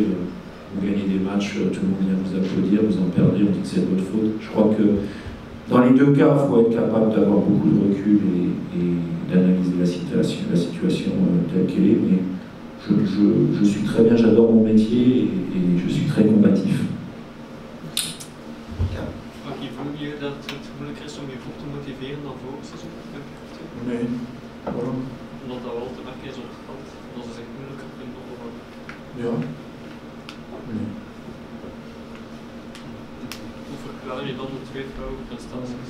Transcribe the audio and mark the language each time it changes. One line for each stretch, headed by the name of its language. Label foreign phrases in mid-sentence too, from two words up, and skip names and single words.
French: Vous gagnez des matchs, tout le monde vient vous applaudir, vous en perdez, on dit que c'est de votre faute. Je crois que dans les deux cas, il faut être capable d'avoir beaucoup de recul et d'analyser la situation telle qu'elle est. Mais je suis très bien, j'adore mon métier et je suis très combatif.
Dutch: Voel je dat het moeilijker is om je groep te motiveren dan vorig seizoen? Nee, waarom? Omdat dat wel te merken is op het veld, omdat ze zich moeilijker kunnen opbouwen. Ja. Nee. Hoe verklaar je dan de twee vrouwenprestaties?